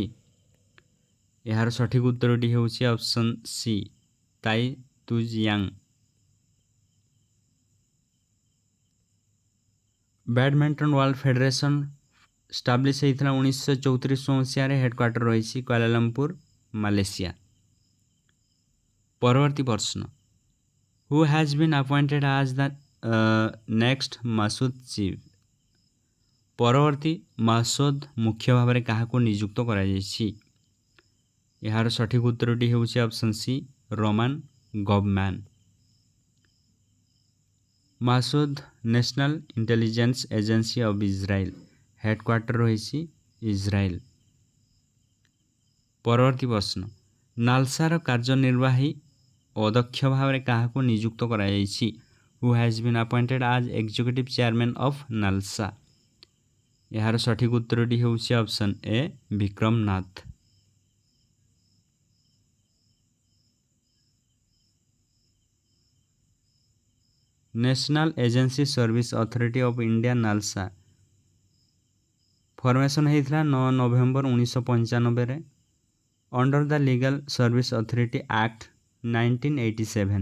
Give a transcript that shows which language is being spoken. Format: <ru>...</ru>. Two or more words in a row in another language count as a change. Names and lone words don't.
<or>ଏହାର ସଠିକ ଉତ୍ତରଟି ହେଉଛି</or> <en>option C,</en> <or>ତାଇ ତୁଜ ୟାଙ୍ଗ। ବ୍ୟାଡମିଣ୍ଟନ ୱାର୍ଲଡ ଫେଡେରେସନ ଷ୍ଟାବ୍ଲିଶ ହେଇଥିଲା 1934 ମସିହାରେ। ହେଡ଼କ୍ୱାର୍ଟର ରହିଛି କୁଆଲାଲମ୍ପୁର, ମାଲେସିଆ। ପରବର୍ତ୍ତୀ ପ୍ରଶ୍ନ,</or> <en>who has been appointed as the next ମାସୁଦ ଚିଫ୍?</en> <or>ପରବର୍ତ୍ତୀ ମାସୁଦ ମୁଖ୍ୟ ଭାବରେ କାହାକୁ ନିଯୁକ୍ତ କରାଯାଇଛି? ଏହାର ସଠିକ ଉତ୍ତରଟି ହେଉଛି</or> <en>option C,</en> <or>ରୋମାନ ଗବମ୍ୟାନ। ମାସୁଦ ନ୍ୟାସନାଲ ଇଣ୍ଟେଲିଜେନ୍ସ ଏଜେନ୍ସି ଅଫ୍ ଇସ୍ରାଏଲ, ହେଡ଼କ୍ୱାର୍ଟର ରହିଛି ଇସ୍ରାଏଲ। ପରବର୍ତ୍ତୀ ପ୍ରଶ୍ନ, ନାଲସାର କାର୍ଯ୍ୟନିର୍ବାହୀ ଅଧ୍ୟକ୍ଷ ଭାବରେ କାହାକୁ ନିଯୁକ୍ତ କରାଯାଇଛି?</or> <en>who has been appointed as executive chairman of NALSA?</en> <or>ଏହାର ସଠିକ ଉତ୍ତରଟି ହେଉଛି</or> <en>option A,</en> <or>ବିକ୍ରମ ନାଥ। ନ୍ୟାସନାଲ ଏଜେନ୍ସି ସର୍ଭିସ ଅଥରିଟି ଅଫ୍ ଇଣ୍ଡିଆ ନାଲସା ଫର୍ମେସନ୍ ହେଇଥିଲା 9 ନଭେମ୍ବର 1995ରେ</or> <en>under the</en> <or>ଲିଗାଲ ସର୍ଭିସ ଅଥରିଟି ଆକ୍ଟ 1987।</or>